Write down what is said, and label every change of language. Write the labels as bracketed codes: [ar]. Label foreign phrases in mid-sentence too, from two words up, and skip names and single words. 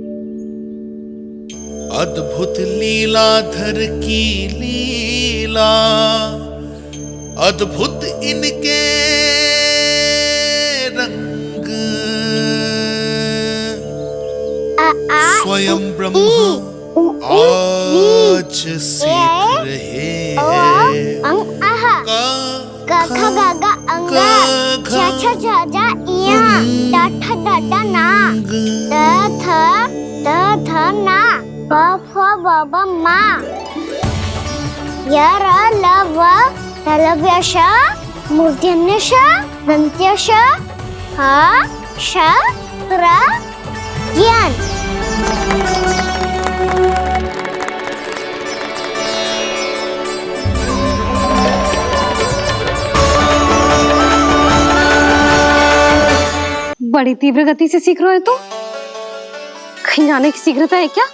[hi] अद्भुत लीलाधर की लीला, अद्भुत इनके रंग, स्वयं ब्रह्मा आज सीख रहे हैं। गा गा अंगा, छा छा छा जा इया, डा ठा डा डा ना, द थ ना, ब फ ब ब मा, य र ल व तलव्य श, मूर्धन्य श, दन्त्य श, ह श र ज्ञान। बड़ी तीव्र गति से सीख रहे हो तो कहीं जाने की शीघ्रता है क्या?